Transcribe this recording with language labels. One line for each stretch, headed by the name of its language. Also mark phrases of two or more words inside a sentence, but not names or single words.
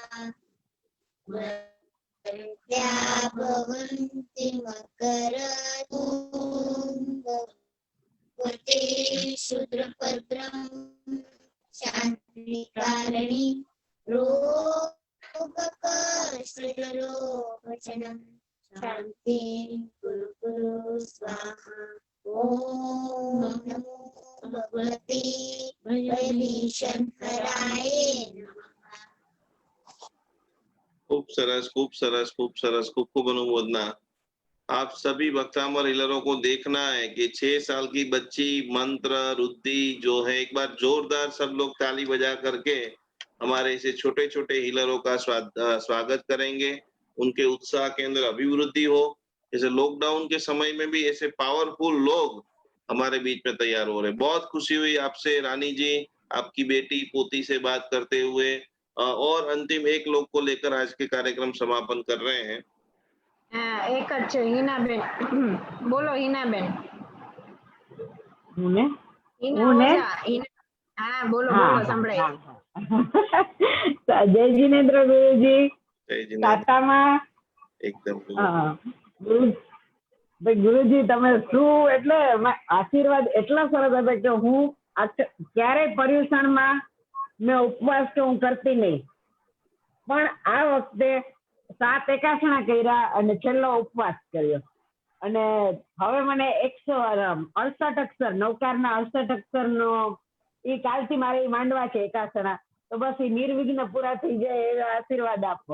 Sanskrit: त्या भवन्ति मकरतुङ्गवते शूद्रपद्रं शान्तिकारिणी रोगकष्टरोगशनं शान्ति कुरु कुरु स्वाहा ॐ नमो भगवते भयभीषणहराय नमः।
Hindi: खूब सरस, खूब सरस, खूब सरस, खूब खूब अनुमोदना। आप सभी भक्तामर हीलरों को देखना है कि 6 साल की बच्ची मंत्र रुद्धि जो है, एक बार जोरदार सब लोग ताली बजा करके हमारे ऐसे छोटे छोटे हीलरों का स्वागत करेंगे। उनके उत्साह के अंदर अभिवृद्धि हो। जैसे लॉकडाउन के समय में भी ऐसे पावरफुल लोग हमारे बीच में तैयार हो रहे। बहुत खुशी हुई आपसे रानी जी, आपकी बेटी पोती से बात करते हुए। और अंतिम एक लोग को लेकर आज के कार्यक्रम समापन कर रहे हैं।
Gujarati: एक જ છે હિનાબેન, બોલો હિનાબેન। હું ને હિના હું ને ઓઝા, હા બોલો બોલો સંભળાય। જય જીનેન્દ્ર ગુરુજી, જય જીનેન્દ્ર। તાતામાં એકદમ ગુરુજી તમે શું એટલે આશીર્વાદ એટલા સરસ હતા કે હું ક્યારેય પર્યુષણમાં મેં ઉપવાસ તો હું કરતી નહીં, પણ આ વખતે 7 એકાસણા કર્યા અને છેલ્લો ઉપવાસ કર્યો અને હવે મને 168 અક્ષર નવકારના 68 અક્ષરનો એ કાલથી મારે માંડવા છે એકાસણા, તો બસ એ નિર્વિઘ્ન પૂરા થઈ જાય એવા આશીર્વાદ આપો।